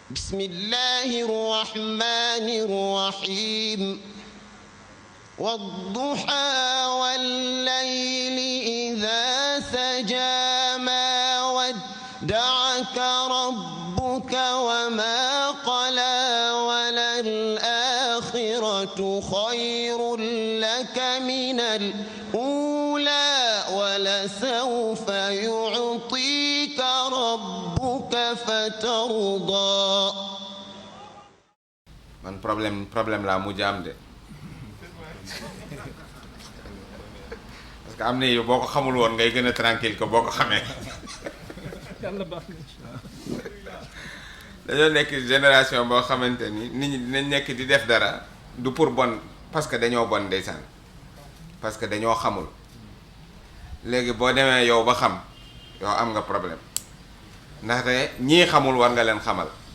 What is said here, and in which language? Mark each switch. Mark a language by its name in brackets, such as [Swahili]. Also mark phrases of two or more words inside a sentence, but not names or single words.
[Arabic] بسم الله الرحمن الرحيم والضحى والليل إذا سجى ما ودعك ربك وما قلى وللآخرة خير لك من الأولى ولسوف يعطيك ربك فترضى. [Wolof] man problème laa mujj am de [French] parce que [Wolof] am na yow boo ko xamul woon ngay gën a [French] tranquille que [Wolof] boo ko xamee. dañoo nekk génération boo xamante ni nit ñi dinañ nekk di def dara du [French] pour bon parce que [Wolof] dañoo bon ndeysaan [French] parce que [Wolof] dañoo xamul léegi boo demee yow ba xam yow am nga problème ndaxte ñii xamul war nga leen xamal.